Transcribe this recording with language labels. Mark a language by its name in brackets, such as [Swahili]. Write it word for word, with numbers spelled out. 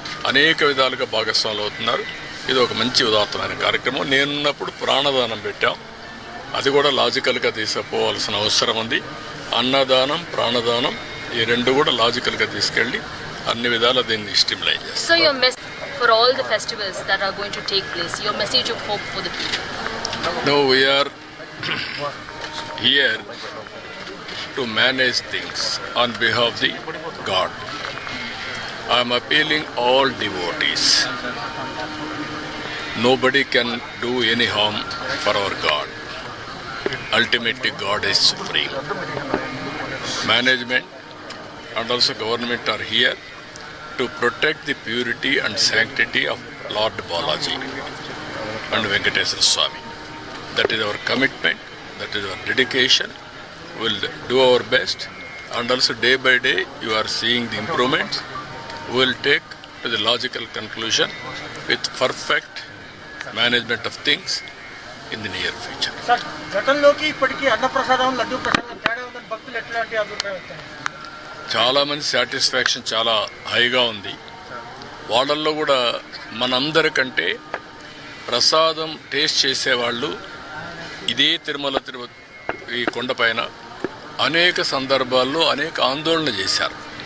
[Telugu] అనేక విధాలుగా భాగస్వాములు అవుతున్నారు. ఇది ఒక మంచి ఉదాత్తమైన కార్యక్రమం. నేనున్నప్పుడు ప్రాణదానం పెట్టాం. అది కూడా లాజికల్గా తీసుకుపోవాల్సిన అవసరం ఉంది. అన్నదానం, ప్రాణదానం ఈ రెండు కూడా లాజికల్గా తీసుకెళ్ళి అన్ని విధాలా దీన్ని స్టిమ్లైన్ చేస్తాం. [English] so your message for all the festivals that are going to take place. Your message of hope for the people. No, we are here to manage things on behalf of the God. I am appealing all devotees. Nobody can do any harm for our God. Ultimately, God is supreme. Management and also government are here to protect the purity and sanctity of Lord Balaji and Venkateswara Swami. That is our commitment, that is our dedication. We will do our best, and also day by day you are seeing the improvements. We will take to the logical conclusion with perfect management of things in the near future. [Telugu] Sir, గతంలోకి ఇప్పటికీ అన్నప్రసాదం, లడ్డు ప్రసాదం తేడా ఉందని భక్తులు ఎట్లాంటి అభిప్రాయం? చాలామంది సాటిస్ఫాక్షన్ చాలా హైగా ఉంది. వాళ్ళల్లో కూడా మనందరికంటే ప్రసాదం టేస్ట్ చేసేవాళ్ళు ఇదే తిరుమల తిరుపతి ఈ కొండపైన అనేక సందర్భాల్లో అనేక ఆందోళన చేశారు.